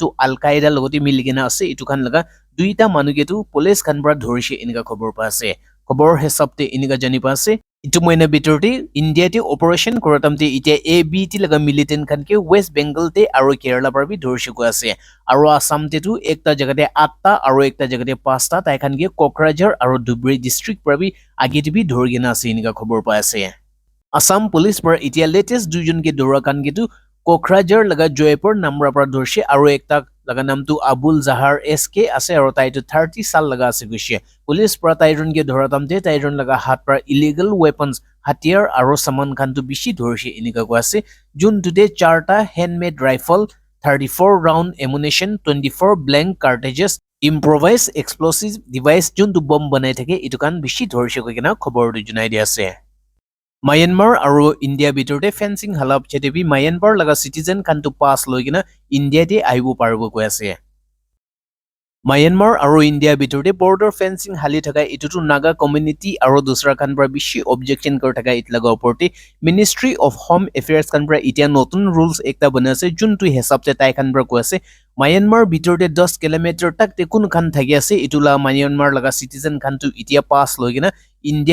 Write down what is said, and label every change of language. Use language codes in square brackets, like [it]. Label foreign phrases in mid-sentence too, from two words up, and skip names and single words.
[nag] tu Al Qaeda logoti miligena ase itu khan laga duita manuge tu police khan bra dhorise inika khobor pa ase khobor hesabte inika jani pa ase itu moina bitorte India te operation koratamte itia ABT laga militant khan ke West Bengal te aro Kerala par bi dhorise ko ase aro Assam te tu ekta jagate 8ta aro ekta jagate 5ta tai khan ke Kokrajhar aro Dhubri district par bi ageti bi dhorgena ase inika khobor pa ase. Assam Police par itia latest dujon ke dora kan gitu Kokrajhar laga Joypur namra par dorse aro ekta laga nam tu Abul Zahar SK ase aro tai tu 30 sal laga ase gushe police par tairon ke dhora tamte tairon laga hat par [en] illegal weapons [nag] hatiar aro saman khan tu bishi dhorse inika ko ase jun today charta [en] handmade rifle 34 round ammunition 24 blank cartridges improvised explosive device [nag] jun tu bomb banai thake itu kan bishi dhorse ko kina khobor du junai di ase. Myanmar aro India bitorte fencing halap chetebi Myanmar laga citizen kan tu pass loigina India te aibu parbo ko ase. Myanmar aro India bitorte [en] border fencing [nag] hali thaka itutu Naga community aro dusra khan bra bishi objection kor thaka itlaga oporte Ministry of Home Affairs khan bra itia notun rules ekta banase juntu hesab te tai khan bra ko ase Myanmar bitorte 10 km tak te kun khan thagi ase itula Myanmar laga citizen khan tu itia pass loigina India te